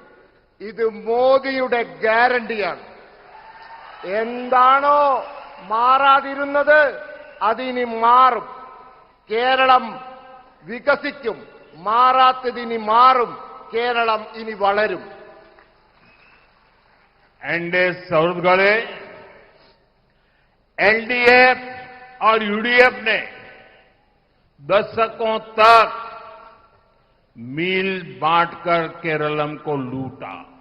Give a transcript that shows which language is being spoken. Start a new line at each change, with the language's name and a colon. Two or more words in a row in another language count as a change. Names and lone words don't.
Malayalam: ഇത് മോദിയുടെ ഗ്യാരണ്ടിയാണ്. എന്താണോ മാറാതിരുന്നത് അതിനി മാറും. കേരളം വികസിക്കും. മാറാത്തതിനി മാറും. കേരളം ഇനി വളരും.
Hindi: एनडीए सहृदगणे, एलडीएफ और यूडीएफ ने दशकों तक मील बांटकर केरलम को लूटा।